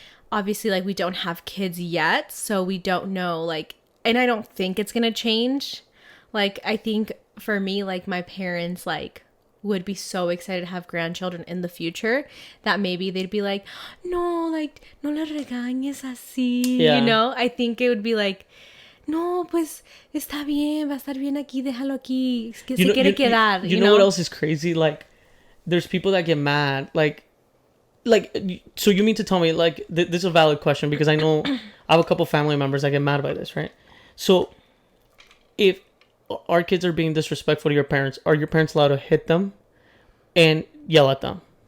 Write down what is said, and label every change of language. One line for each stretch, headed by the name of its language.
English: Obviously, like, we don't have kids yet, so we don't know, like, and I don't think it's going to change. Like, I think for me, like, my parents, like, would be so excited to have grandchildren in the future that maybe they'd be like, no, like,
Spanish: no le regañes así,
English: you know? I think it would be like,
Spanish: no, pues, está bien, va a estar bien aquí, déjalo aquí, que se quiere quedar,
English: you know what else is crazy? Like, there's people that get mad, like, so you mean to tell me, like, this is a valid question because I know I have a couple family members that get mad by this, right? So, if our kids are being disrespectful to your parents, are your parents allowed to hit them and yell at them?